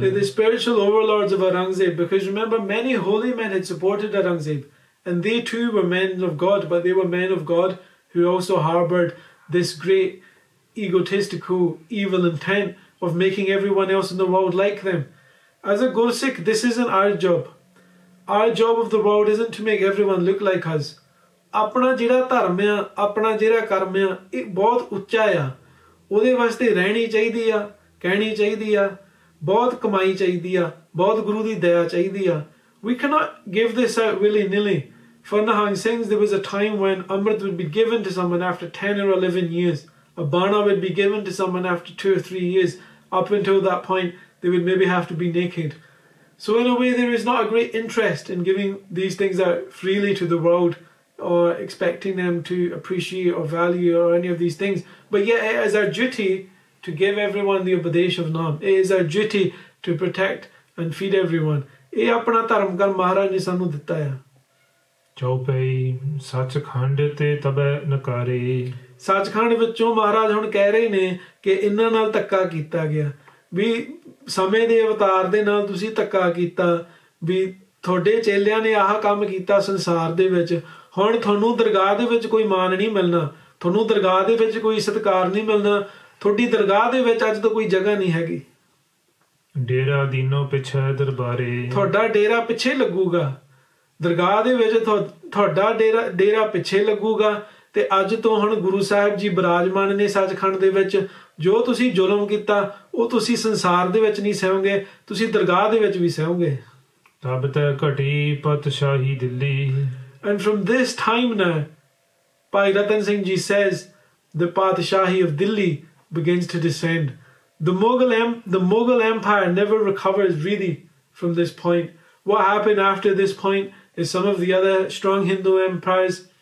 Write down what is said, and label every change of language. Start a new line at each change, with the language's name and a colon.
English: The spiritual overlords of Aurangzeb, because remember, many holy men had supported Aurangzeb, and they too were men of God, but they were men of God who also harboured this great egotistical evil intent of making everyone else in the world like them. As a Gursikh, this isn't our job. Our job of the world isn't to make everyone look like us.
Punjabi: अपना जिहड़ा धर्म आ, अपना जिहड़ा कर्म आ, ਇਹ बहुत ਉੱਚਾ ਆ. ਉਹਦੇ ਵਾਸਤੇ ਰਹਿਣੀ ਚਾਹੀਦੀ ਆ, ਕਹਿਣੀ ਚਾਹੀਦੀ ਆ, ਬਹੁਤ ਕਮਾਈ ਚਾਹੀਦੀ ਆ, ਬਹੁਤ ਗੁਰੂ ਦੀ ਦਇਆ ਚਾਹੀਦੀ ਆ.
English: We cannot give this out willy-nilly. For Nihang Singhs, there was a time when Amrit would be given to someone after 10 or 11 years. A Bana would be given to someone after 2 or 3 years. Up until that point, they would maybe have to be naked. So in a way, there is not a great interest in giving these things out freely to the world or expecting them to appreciate or value or any of these things. But yet it is our duty to give everyone the Upadesh of Naam. It is our duty to protect and feed everyone.
Punjabi: ਇਹ ਆਪਣਾ ਧਰਮ ਕਰ ਮਹਾਰਾਜ ਨੇ ਸਾਨੂੰ ਦਿੱਤਾ ਆ. ਚੌਪਈ ਸੱਚਖੰਡ ਤੇ ਤਬੈ ਨਕਾਰੇ. ਸੱਚਖੰਡ ਵਿੱਚੋਂ ਮਹਾਰਾਜ ਹੁਣ ਕਹਿ ਰਹੇ ਨੇ ਕਿ ਇਹਨਾਂ ਨਾਲ ਧੱਕਾ ਕੀਤਾ ਗਿਆ, ਵੀ ਸਮੇਂ ਦੇ ਅਵਤਾਰ ਦੇ ਨਾਲ ਤੁਸੀਂ ਧੱਕਾ ਕੀਤਾ, ਵੀ ਤੁਹਾਡੇ ਚੇਲਿਆਂ ਨੇ ਆਹ ਕੰਮ ਕੀਤਾ ਸੰਸਾਰ ਦੇ ਵਿੱਚ, ਹੁਣ ਤੁਹਾਨੂੰ ਦਰਗਾਹ ਦੇ ਵਿੱਚ ਕੋਈ ਮਾਨ ਨਹੀਂ ਮਿਲਣਾ, ਤੁਹਾਨੂੰ ਦਰਗਾਹ ਦੇ ਵਿੱਚ ਕੋਈ ਸਤਿਕਾਰ ਨਹੀਂ ਮਿਲਣਾ, ਤੁਹਾਡੀ ਦਰਗਾਹ ਦੇ ਵਿੱਚ ਅੱਜ ਤੋਂ ਕੋਈ ਜਗ੍ਹਾ ਨਹੀਂ ਹੈਗੀ. ਡੇਰਾ ਦੀਨੋਂ ਪਿੱਛੇ ਦਰਬਾਰੇ. ਤੁਹਾਡਾ ਡੇਰਾ ਪਿੱਛੇ ਲੱਗੂਗਾ, ਦਰਗਾਹ ਦੇ ਵਿੱਚ ਤੁਹਾਡਾ ਡੇਰਾ ਪਿੱਛੇ ਲੱਗੂਗਾ. ਤੇ ਅੱਜ ਤੋਂ ਹੁਣ ਗੁਰੂ ਸਾਹਿਬ ਜੀ ਬਿਰਾਜਮਾਨ ਨੇ ਸੱਚਖੰਡ ਦੇ ਵਿੱਚ. ਜੋ ਤੁਸੀਂ ਜ਼ੁਲਮ ਕੀਤਾ ਉਹ ਤੁਸੀਂ ਸੰਸਾਰ ਦੇ ਵਿੱਚ ਨਹੀਂ ਸਹਿਓਗੇ, ਤੁਸੀਂ ਦਰਗਾਹ ਦੇ ਵਿੱਚ ਵੀ ਸਹਿਓਗੇ. ਤਬ ਤੈ ਘਟੀ ਪਤਸ਼ਾਹੀ Delhi.
English: And from this time now, Bhai Rattan Singh Ji says, the Padshaahi of Delhi begins to descend. The Mughal Empire never recovers really from this point. What happened after this point is some of the other strong Hindu empires.